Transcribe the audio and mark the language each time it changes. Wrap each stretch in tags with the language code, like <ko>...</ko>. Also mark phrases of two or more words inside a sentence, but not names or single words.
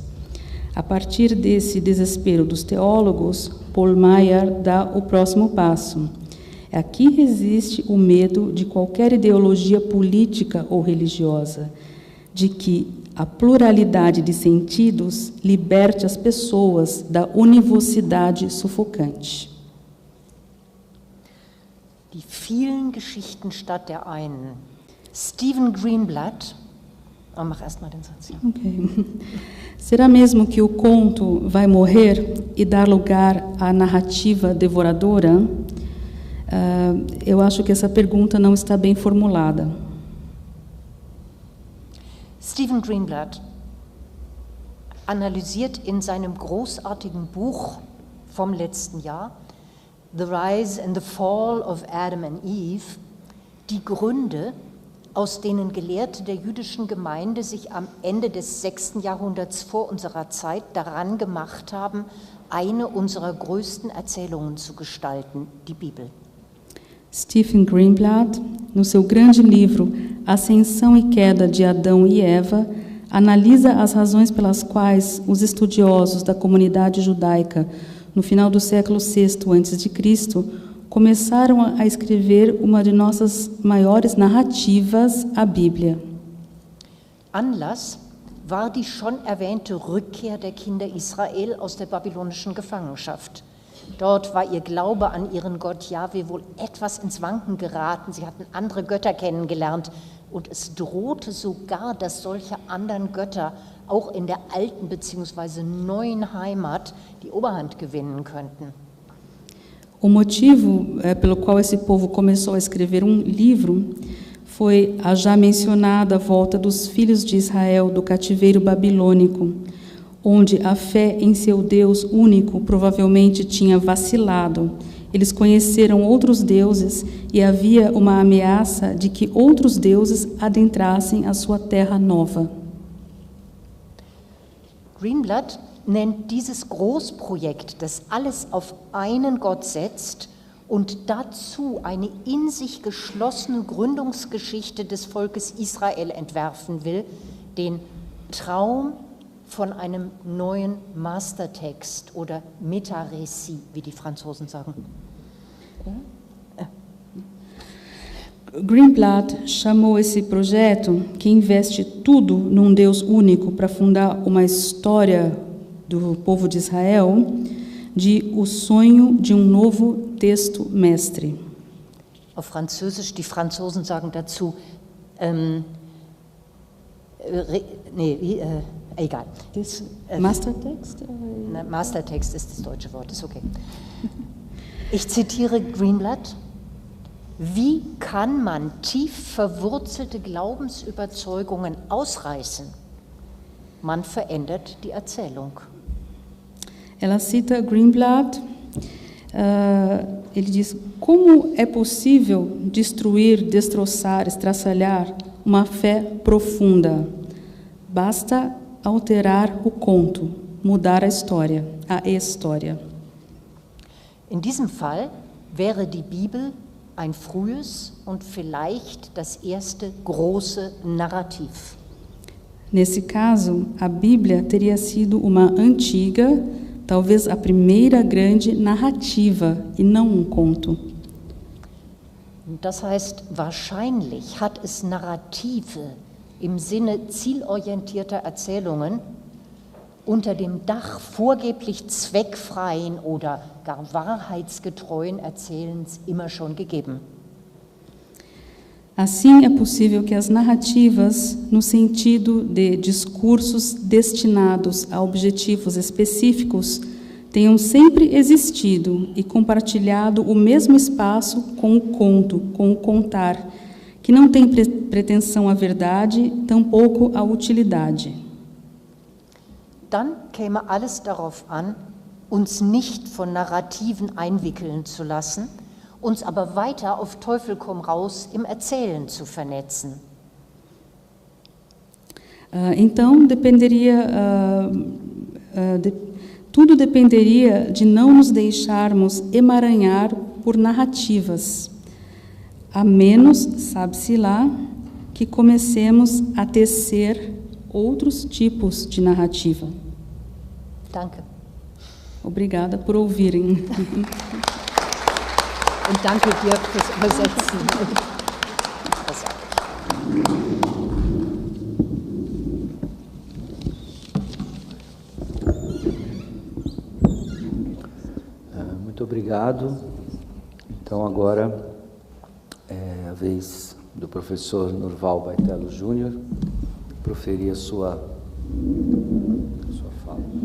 <pt>A partir desse desespero dos teólogos, Pohlmeier dá o próximo passo. Aqui resiste o medo de qualquer ideologia política ou religiosa, de que a pluralidade de sentidos liberte as pessoas da univocidade sufocante.</pt> <de>Die vielen Geschichten statt der einen. Stephen Greenblatt. Mach erst mal den Satz. Okay.</de> <pt>Será mesmo que o conto vai morrer e dar lugar à narrativa devoradora? Eu acho que essa pergunta não está bem formulada.</pt> <de>Stephen Greenblatt analysiert in seinem großartigen Buch vom letzten Jahr, The Rise and the Fall of Adam and Eve, die Gründe, aus denen Gelehrte der jüdischen Gemeinde sich am Ende des 6. Jahrhunderts vor unserer Zeit daran gemacht haben, eine unserer größten Erzählungen zu gestalten, die Bibel. Stephen Greenblatt,</de> <pt>no seu grande livro Ascensão e Queda de Adão e Eva, analisa as razões pelas quais os estudiosos da comunidade judaica, no final do século VI a.C., começaram a escrever uma de nossas maiores narrativas, a Bíblia.</pt> <de>Anlass war die schon erwähnte Rückkehr der Kinder Israel aus der babylonischen Gefangenschaft. Dort war ihr Glaube an ihren Gott Jahwe wohl etwas ins Wanken geraten. Sie hatten andere Götter kennengelernt und es drohte sogar, dass solche anderen Götter auch in der alten bzw. neuen Heimat die Oberhand gewinnen könnten.</de> <pt>O motivo pelo qual esse povo começou a escrever um livro foi a já mencionada volta dos filhos de Israel do cativeiro babilônico, onde a fé em seu Deus único provavelmente tinha vacilado. Eles conheceram outros deuses e havia uma ameaça de que outros deuses adentrassem a sua terra nova.</pt> <de>Greenblatt nennt dieses Großprojekt, das alles auf einen Gott setzt und dazu eine in sich geschlossene Gründungsgeschichte des Volkes Israel entwerfen will, den Traum von einem neuen Mastertext oder Metarécit, wie die Franzosen sagen.</de> <pt>Greenblatt chamou esse projeto, que investe tudo num Deus único para fundar uma história do povo de Israel, de O Sonho de um Novo Texto Mestre.</pt> <de>Auf Französisch, die Franzosen sagen dazu, egal. Mastertext? Mastertext ist das deutsche Wort, ist okay. Ich zitiere Greenblatt. Wie kann man tief verwurzelte Glaubensüberzeugungen ausreißen? Man verändert die Erzählung.</de> <pt>Ela cita Greenblatt, ele diz, como é possível destruir, destroçar, estraçalhar uma fé profunda? Basta alterar o conto, mudar a história.</pt> <de>In diesem Fall wäre die Bibel ein frühes und vielleicht das erste große Narrativ.</de> <pt>Nesse caso, a Bíblia teria sido uma antiga, talvez a primeira grande narrativa e não conto.</pt> <de>Das heißt, wahrscheinlich hat es Narrative im Sinne zielorientierter Erzählungen unter dem Dach vorgeblich zweckfreien oder gar wahrheitsgetreuen Erzählens immer schon gegeben.</de> <pt>Assim, é possível que as narrativas, no sentido de discursos destinados a objetivos específicos, tenham sempre existido e compartilhado o mesmo espaço com o conto, com o contar, que não tem pretensão à verdade, tampouco à utilidade.</pt> <de>Dann käme alles darauf an, uns nicht von Narrativen einwickeln zu lassen, uns aber weiter auf Teufel komm raus im Erzählen zu vernetzen.</de> <pt>Então, tudo dependeria de não nos deixarmos emaranhar por narrativas, a menos, sabe-se lá, que comecemos a tecer outros tipos de narrativa.</pt> <de>Danke.</de> <pt>Obrigada por ouvirem.</pt> <de>Und danke dir fürs Übersetzen.</de> <pt>Muito obrigado. Então, agora é a vez do professor Nurval Baitelo Júnior proferir a sua fala.</pt>